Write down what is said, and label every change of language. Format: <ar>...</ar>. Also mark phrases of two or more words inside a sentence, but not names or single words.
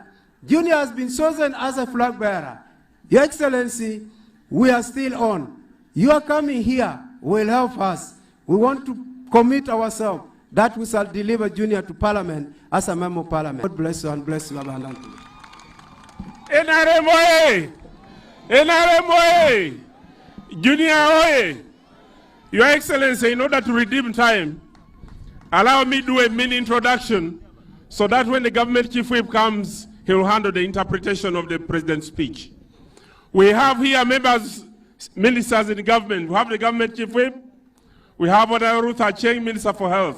<en>Junior has been chosen as a flag bearer. Your Excellency, we are still on. You are coming here will help us. We want to commit ourselves that we shall deliver Junior to Parliament as a member of Parliament. God bless you and bless you abundantly. NRMOA! Junior Oye! Your Excellency, in order to redeem time, allow me to do a mini introduction so that when the government chief whip comes, he will handle the interpretation of the president's speech. We have here members, ministers in the government. We have the government chief whip. We have Honorable Ruth Acheng, Minister for Health.</en>